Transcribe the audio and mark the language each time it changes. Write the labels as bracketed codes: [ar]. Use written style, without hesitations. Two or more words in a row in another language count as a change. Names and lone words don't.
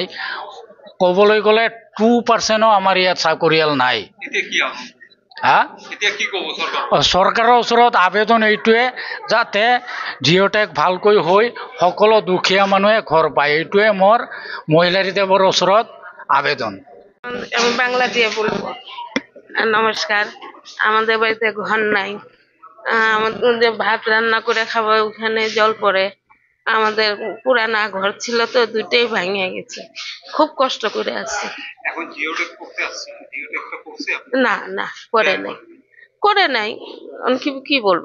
[as] ক'বলৈ গ'লে 2%ও আমাৰ ইয়াত চাকৰিয়াল নাই। হা চৰকাৰৰ ওচৰত আবেদন এইটোৱে যাতে জিঅ'টেক ভালকৈ হৈ সকলো দুখীয়া মানুহে ঘৰ পায়, এইটোৱে মোৰ মহিলাৰীদেৱৰ ওচৰত আবেদন। [bn] আমি বাংলা দিয়ে বলবো। নমস্কার। আমাদের বাড়িতে ঘর নাই, আমাদের ভাত রান্না করে খাবো, ওখানে জল পড়ে। আমাদের পুরানা ঘর ছিল তো দুইটাই ভাঙে গেছে, খুব কষ্ট করে আছি। না না করে নাই কি বলবো।